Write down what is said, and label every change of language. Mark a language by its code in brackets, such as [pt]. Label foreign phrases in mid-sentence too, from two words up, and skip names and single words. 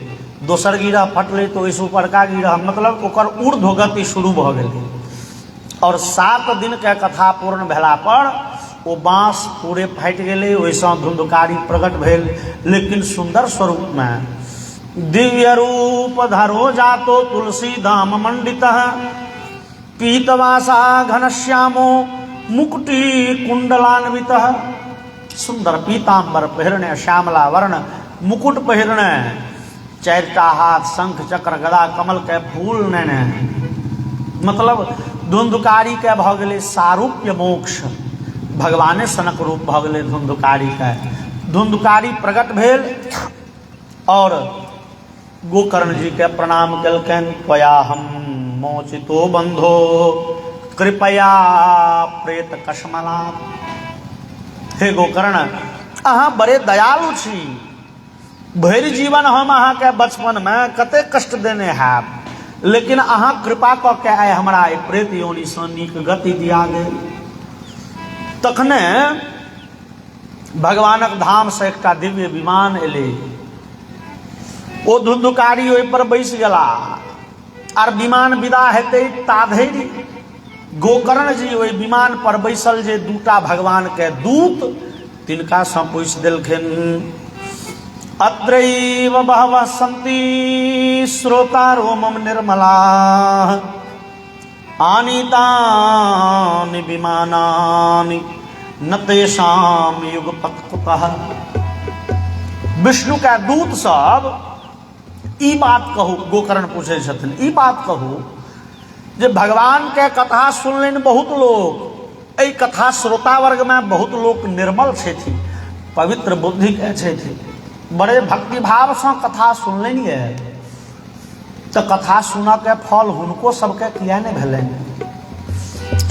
[mai] दोसर गिरह फटलै तो ओहिसँ ऊपरका गिरह, मतलब ओकर ऊर्ध्व गति शुरू भऽ गेलै। और 7 दिन के कथा पूर्ण भेला पर वो बाँस पूरे फाटि गेलै। ओहिसँ धुंधुकारी प्रकट भेल, लेकिन सुंदर स्वरूप में। [sa] दिव्य रूप धरो जातो तुलसी धाम मंडितः, पीतवासा घनश्यामो मुकुटी कुंडलान्वितः। [mai] सुंदर पीतांबर पहिरने, श्यामला वर्ण मुकुट पहिरने, 4टा हाथ शंख चक्र गदा कमल के फूल नेने। मतलब धुंधुकारी के भऽ गेलै सारूप्य मोक्ष, भगवाने सनक रूप भऽ गेलै धुंधुकारी के। धुंधुकारी प्रकट भेल और गोकर्ण जी के प्रणाम केलकनि। [sa] त्वया हम मोचितो बंधो कृपया प्रेत कश्मला। [mai] हे गोकर्ण, अहाँ बड़े दयालु छी। भरि जीवन हम अहाँ के बचपन में कते कष्ट देने हैब, लेकिन अहाँ कृपा कऽ के आइ हमरा एहि प्रेत योनि सँ नीक गति दिया गेल। तखने भगवानक धाम से एकटा दिव्य विमान एलै। ओ धुंधुकारी ओहि पर बैस गेला। आर विमान विदा हेतै ताधरि गोकर्ण जी ओहि विमान पर बैसल जे दूटा भगवान के दूत तिनका सँ पूछि देलखिन [sa] अत्रैव बहवः सन्ति श्रोतारो मम निर्मला आनीतानि विमानानि न तेषां युगपत् कुतः। [mai] विष्णु का दूत सब ई बात कहू, गोकर्ण पूछे छथिन ई बात कहू जे भगवान के कथा सुनलनि बहुत लोग, एहि कथा श्रोता वर्ग में बहुत लोग निर्मल छथि, पवित्र बुद्धि के छथि, बड़े भक्ति भाव से कथा सुनलनि है, तो कथा सुना के फल हुनको सबके किया नहीं भेलनि?